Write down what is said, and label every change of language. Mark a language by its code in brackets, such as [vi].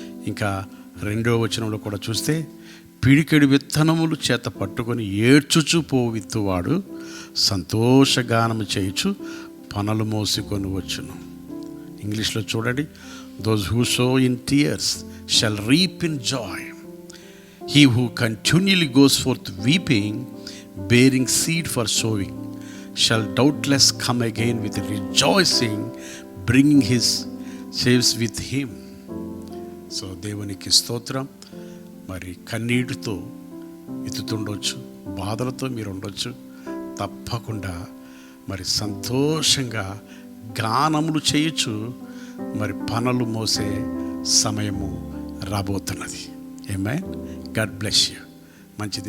[te] ఇంకా 2వ వచనంలో కూడా చూస్తే, పిడికెడు విత్తనములు చేత పట్టుకొని ఏడ్చుచు పోవు విత్తువాడు సంతోషగానము చేయుచు పనులు మోసుకొని వచ్చును. ఇంగ్లీష్లో చూడండి, [en] Those who sow in tears shall reap in joy. He who continuously goes forth weeping, bearing seed for sowing, shall doubtless come again with rejoicing, bringing his sheaves with him. [te] So దేవునికి స్తోత్రం. మరి కన్నీటితో ఎత్తుతుండొచ్చు, బాధలతో మీరు ఉండొచ్చు. తప్పకుండా మరి సంతోషంగా గానములు చేయొచ్చు. మరి పనులు మోసే సమయము రాబోతున్నది. ఆమేన్. [en] God bless you. [te] మంచిది.